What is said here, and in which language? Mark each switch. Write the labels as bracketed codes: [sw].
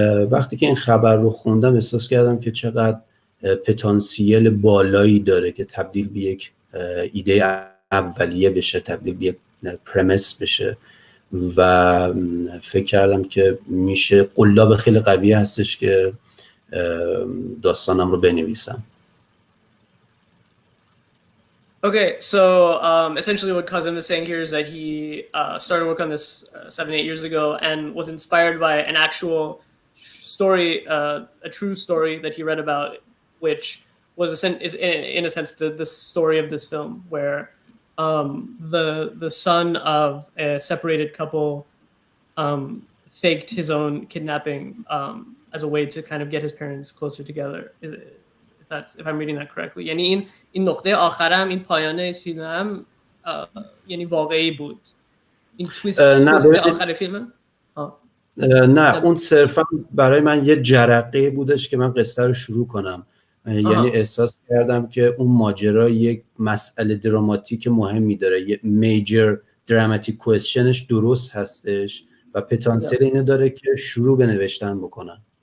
[fa] وقتی که این خبر رو خوندم احساس کردم که چقدر پتانسیل بالایی داره که تبدیل به یک ایده اولیه بشه، تبدیل به یک پرمس بشه و فکر کردم که میشه قلاب خیلی قوی هستش که داستانم رو بنویسم. [en] Okay, so essentially what Kazem is saying here is that he started work on this 7-8 years ago and was inspired by an actual story, a true story that he read about, which was in a sense the story of this film, where the son of a separated couple faked his own kidnapping as a way to kind of get his parents closer together. If I'm reading that correctly. [fa] یعنی این نقطه آخرم، این پایانه فیلمم یعنی واقعی بود. این تویست آخر فیلمم؟ نه، اون صرفا برای من یه جرقه بودش که من قصه رو شروع کنم. یعنی احساس کردم که اون ماجرا یک مسئله دراماتیک مهمی داره، یه [en] major dramatic کوئسچنش [fa] درست هستش و پتانسیل اینو داره که شروع به نوشتن بکنم.